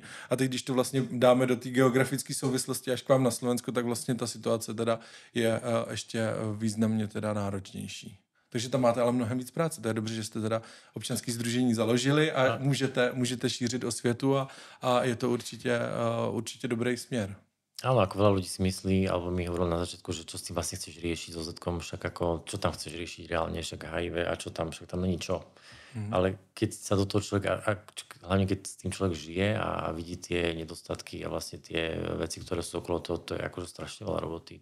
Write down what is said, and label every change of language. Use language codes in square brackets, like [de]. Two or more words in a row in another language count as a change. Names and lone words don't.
[cs] A teď, když to vlastně dáme do té geografické souvislosti až k vám na Slovensku, tak vlastně ta situace teda je ještě významně teda náročnější. Takže tam máte ale mnohem víc práce. To je dobře, že jste teda občanské sdružení založili a můžete šířit osvětu a je to určitě dobrý směr. [sk] Áno, ako veľa ľudí si myslí, alebo mi hovorilo na začiatku, že čo s tým vlastne chceš riešiť so Zetkom, však ako, čo tam chceš riešiť reálne, však HIV a čo tam, však tam není čo. Ale keď sa do toho človek, hlavne keď s tým človek žije a vidí tie nedostatky a vlastne tie veci, ktoré sú okolo toho, to je akože strašne veľa roboty.